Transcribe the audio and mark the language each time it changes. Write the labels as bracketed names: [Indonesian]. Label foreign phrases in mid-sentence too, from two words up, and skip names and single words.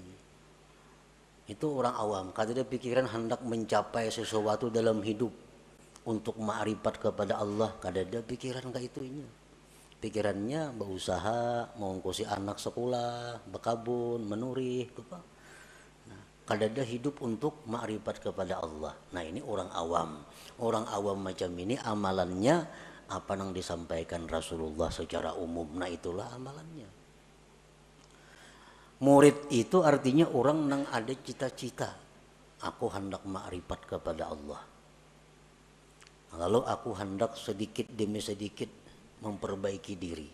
[Banjar] Itu orang awam, kadada pikiran hendak mencapai sesuatu dalam hidup untuk ma'rifat kepada Allah, kadada pikiran kayak itunya. Pikirannya berusaha mengongkosi anak sekolah, bekabun, menurih, apa? Kadada hidup untuk ma'rifat kepada Allah. [Indonesian] Nah ini orang awam. Orang awam macam ini amalannya apa yang disampaikan Rasulullah secara umum. Nah itulah amalannya. Murid itu artinya orang yang ada cita-cita. Aku hendak ma'rifat kepada Allah. Lalu aku hendak sedikit demi sedikit memperbaiki diri.